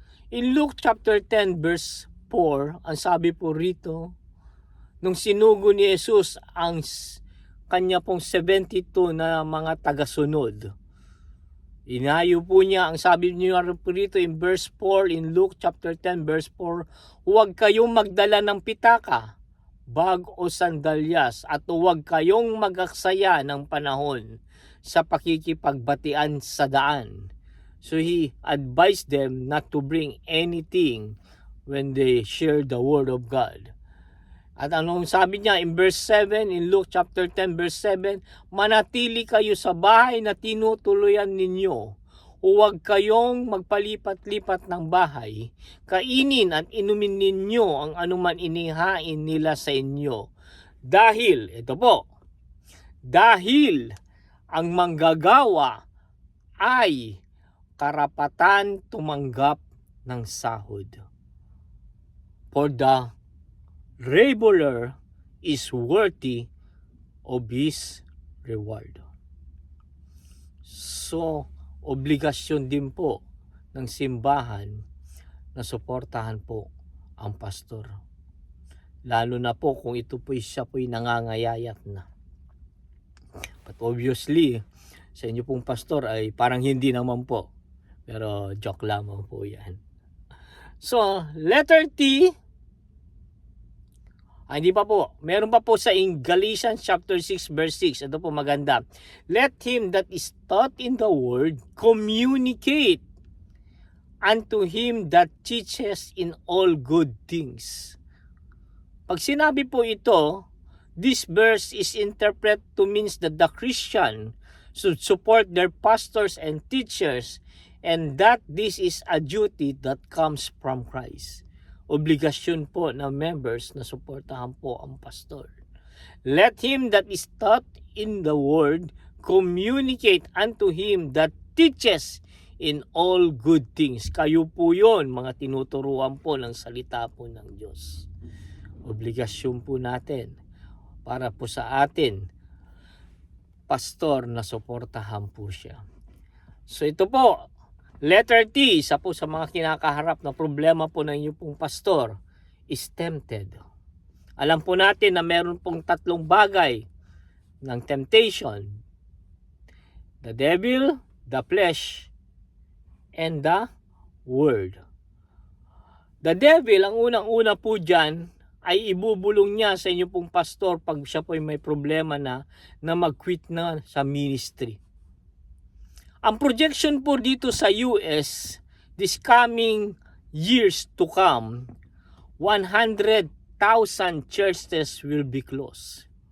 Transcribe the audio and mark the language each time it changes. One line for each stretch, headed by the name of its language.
English: In Luke chapter 10 verse 4,
Filipino: ang sabi po rito, nung sinugo ni Jesus ang kanya pong 72 na mga tagasunod, inayo po niya, ang sabi niya po rito
English: in verse 4, in Luke chapter 10 verse 4,
Filipino: huwag kayong magdala ng pitaka, bag o sandalyas, at huwag kayong mag-aksaya ng panahon sa pakikipagbatian sa daan.
English: So he advised them not to bring anything when they share the word of God.
Filipino: At anong sabi niya
English: in verse 7, in Luke chapter 10 verse 7,
Filipino: manatili kayo sa bahay na tinutuluyan ninyo. Huwag kayong magpalipat-lipat ng bahay. Kainin at inumin ninyo ang anuman inihain nila sa inyo. Dahil, ito po, dahil ang manggagawa ay karapatan tumanggap ng sahod.
English: For the laborer is worthy of his reward.
Filipino: So, obligasyon din po ng simbahan na suportahan po ang pastor. Lalo na po kung ito po siya po'y nangangayayat na.
English: But obviously,
Filipino: sa inyo pong pastor ay parang hindi naman po. Pero joke lamang po yan. So, letter T, hindi pa po. Meron pa po sa Galatians chapter 6 verse 6. Ito po maganda.
English: Let him that is taught in the word communicate unto him that teaches in all good things.
Filipino: Pag sinabi po ito,
English: this verse is interpreted to means that the Christian should support their pastors and teachers, and that this is a duty that comes from Christ.
Filipino: Obligasyon po ng members na suportahan po ang pastor.
English: Let him that is taught in the word communicate unto him that teaches in all good things.
Filipino: Kayo po yon, mga tinuturuan po ng salita po ng Diyos. Obligasyon po natin para po sa atin, pastor, na suportahan po siya. So ito po, letter T, isa po sa mga kinakaharap na problema po ng inyong pong pastor,
English: is tempted.
Filipino: Alam po natin na meron pong tatlong bagay ng temptation.
English: The devil, the flesh, and the word.
Filipino: The devil, ang unang-una po dyan, ay ibubulong niya sa inyo pong pastor pag siya po ay may problema na mag-quit na sa ministry. Ang projection po dito sa US,
English: this coming years to come, 100,000 churches will be closed.